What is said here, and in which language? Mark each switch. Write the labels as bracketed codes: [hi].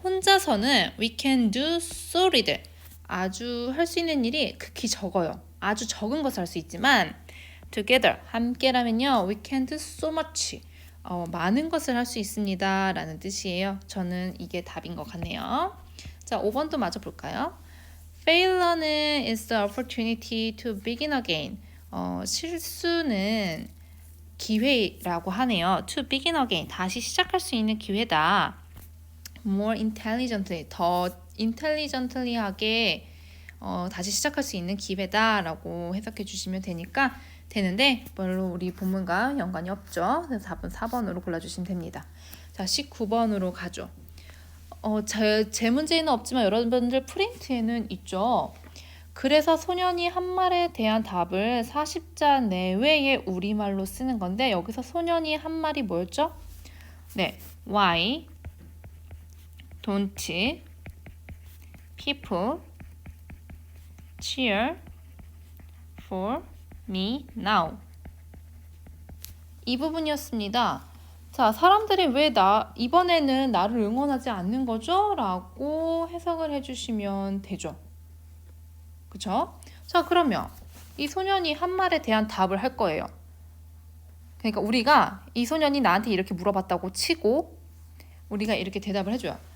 [ko] 혼자서는 [en] we can do so little, [ko] 아주 할 수 있는 일이 극히 적어요. 아주 적은 것을 할 수 있지만 [en] together, [ko] 함께라면요, [en] we can do so much, [ko] 많은 것을 할 수 있습니다 라는 뜻이에요. 저는 이게 답인 것 같네요. 자, 5번도 마저 볼까요? [en] Failure [ko] 는 [en] is the opportunity to begin again. [ko] 실수는 기회라고 하네요. [en] To begin again, [ko] 다시 시작할 수 있는 기회다. [en] More intelligently, [ko] 더 intelligently하게 다시 시작할 수 있는 기회다라고 해석해 주시면 되는데 별로 우리 본문과 연관이 없죠. 그래서 답은 4번으로 골라주시면 됩니다. 자, 19번으로 가죠. 제 문제에는 없지만 여러분들 프린트에는 있죠. 그래서 소년이 한 말에 대한 답을 40자 내외의 우리말로 쓰는 건데 여기서 소년이 한 말이 뭐였죠? 네, [en] Why don't people cheer for me now? [ko] 이 부분이었습니다. 자, 사람들이 왜 이번에는 나를 응원하지 않는 거죠? 라고 해석을 해주시면 되죠. 그쵸? 자, 그러면 이 소년이 한 말에 대한 답을 할 거예요. 그러니까 우리가 이 소년이 나한테 이렇게 물어봤다고 치고 우리가 이렇게 대답을 해줘요.